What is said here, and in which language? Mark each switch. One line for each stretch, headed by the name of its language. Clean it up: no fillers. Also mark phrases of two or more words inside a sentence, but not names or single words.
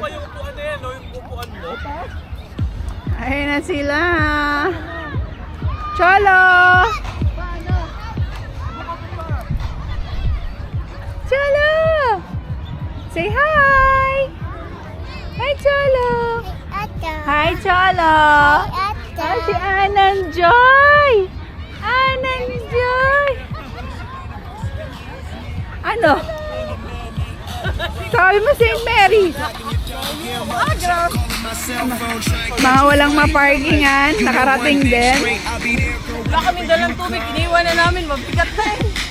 Filipino: yung upuan na yan, no? Yung upuan mo. Ayun na sila. Cholo! Cholo!
English: Say hi! Hi, Cholo! Hi, Cholo! Hi, si Anand Joy! Anand Joy!
Filipino: Ano? Sabi mo St. Mary. Mga walang maparkingan, nakarating din. Wala kami dalang tubig, iniwan na namin, mabigat na eh.